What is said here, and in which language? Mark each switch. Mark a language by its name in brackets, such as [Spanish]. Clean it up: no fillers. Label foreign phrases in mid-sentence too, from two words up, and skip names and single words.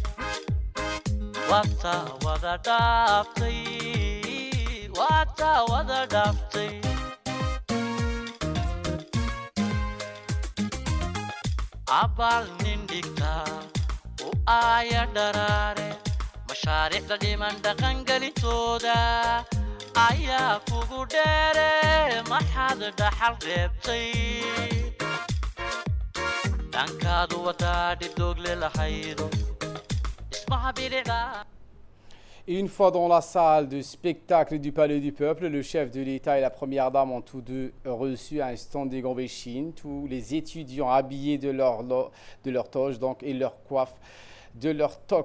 [Somali] wata wada dhaaftay wata wada dhaaftay abaal nin dhigtaa u aaya dharaare mashaariicda dhiman dhaqangelintooda ayaa kugu dheere maxaad dhaxal reebtay dhankaadu wadaadhi doogle lahaydo [French] Une fois dans la salle de spectacle du Palais du Peuple, le chef de l'État et la première dame ont tous deux reçu un [English] standing ovation. [French] Tous les étudiants habillés de leur toge et leur coiffe, de leur toque.